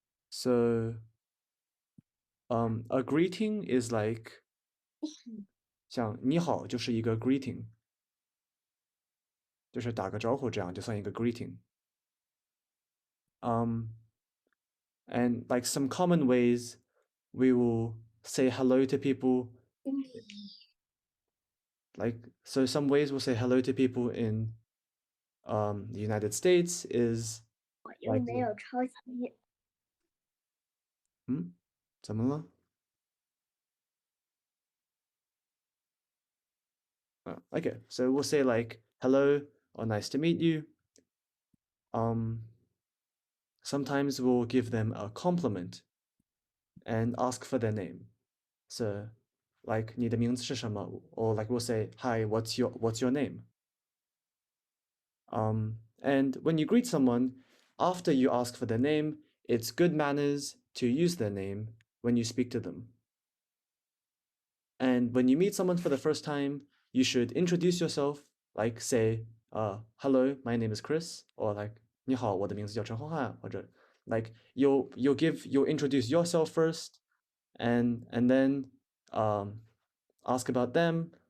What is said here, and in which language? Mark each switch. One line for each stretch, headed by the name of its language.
English: So a greeting is like
Chinese: 像你好就是一个 greeting，就是打个招呼这样就算一个 greeting。
English: And like some common ways we will say hello to people, like so some ways we'll say hello to people in the United States is
Chinese: 我又
English: like
Chinese: 没有抄袭。怎么了?
English: Okay, so we'll say like hello or nice to meet you. Sometimes we'll give them a compliment and ask for their name. So like
Chinese: 你的名字是什么?
English: Or like we'll say, hi, what's your name? And when you greet someone, after you ask for their name, it's good manners to use their name when you speak to them. And when you meet someone for the first time, you should introduce yourself, like say, hello, my name is Chris, or like
Chinese: 你好，我的名字叫陈浩瀚,
English: or like you'll introduce yourself first, and then ask about them.